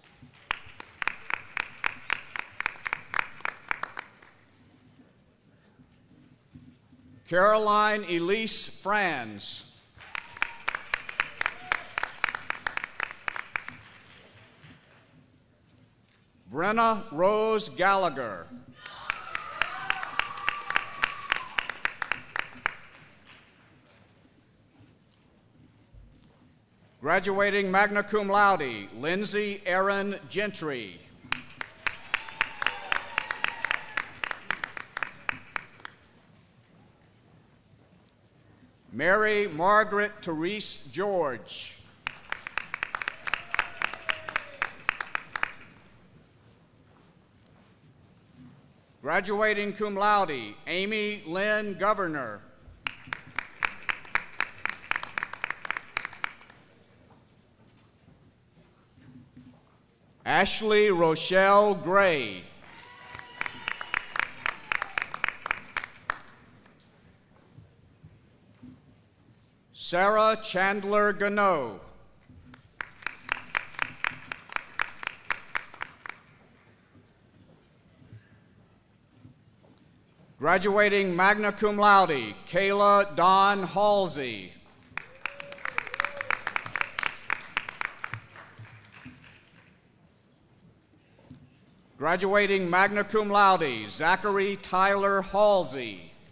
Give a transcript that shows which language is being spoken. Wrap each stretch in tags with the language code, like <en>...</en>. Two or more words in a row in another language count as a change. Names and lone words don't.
<en>Caroline Elise Franz. Brenna Rose Gallagher.</en> <la>Graduating magna cum laude,</la> <en>Lindsay Erin Gentry. Mary Margaret Therese George.</en> <la>Graduating cum laude,</la> <en>Amy Lynn Governor. Ashley Rochelle Gray. Sarah Chandler Gano. Graduating</en> <la>magna cum laude,</la> <en>Kayla Dawn Halsey. Graduating</en> <la>magna cum laude,</la> <en>Zachary Tyler Halsey.</en>